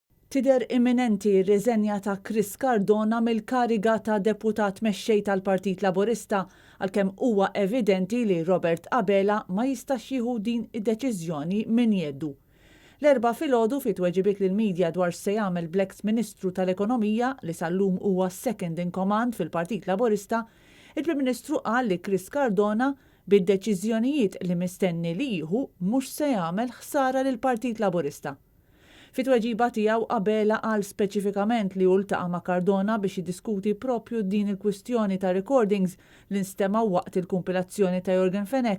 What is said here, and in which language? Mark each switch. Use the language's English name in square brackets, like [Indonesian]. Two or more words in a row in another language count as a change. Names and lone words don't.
[Maltese] Tidher imminenti r-riżenja ta' Chris Cardona mill-kariga ta' deputat mexxej tal-Partit Laburista għalkemm huwa evidenti li Robert Abela ma jistax jieħu din id-deċiżjoni minn Jgħidu. L-erba' filgħodu fi tweġibiet lill-midja dwar se jagħmel l-eks Ministru tal-Ekonomija li sal-lum huwa [English] second in command [Maltese] fil-Partit Laburista, il-Prim Ministru qal li Chris Cardona bid-deċiżjonijiet li mistenni li jieħu mhux se jagħmel ħsara lill-Partit Laburista. Fit-tweġiba tiegħu Abela qal speċifikament li ultaqa' ma' Cardona biex jiddiskuti propju din il-kwistjoni ta' recordings li nstemaw waqt il-kumpilazzjoni ta' Jorgen Fenek.